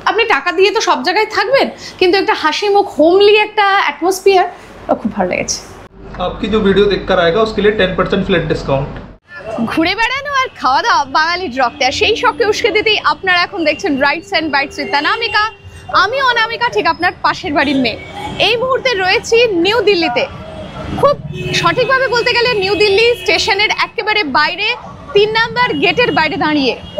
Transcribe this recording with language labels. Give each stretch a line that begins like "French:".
Bangla: আপনি টাকা দিয়ে তো সব জায়গায় থাকবেন, কিন্তু একটা হাসি মুখ হোমলি একটা অ্যাটমসফিয়ার খুব ভালো লেগেছে।
Hindi: आपकी जो वीडियो देखकर आएगा उसके लिए 10% फ्लैट डिस्काउंट।
Bangla: ঘুরে বেড়ানো আর খাওয়া দাওয়া বাঙালির রক্তে, আর সেই শখকে উস্কে দিতেই আপনারা এখন দেখছেন রাইটস অ্যান্ড বাইটস উইথ অনামিকা। আমি অনামিকা, ঠিক আপনার পাশের বাড়ির মেয়ে। এই মুহূর্তে রয়েছি নিউ দিল্লিতে, খুব সঠিকভাবে বলতে গেলে নিউ দিল্লি স্টেশনের একেবারে বাইরে 3 নাম্বার গেটের বাইরে দাঁড়িয়ে।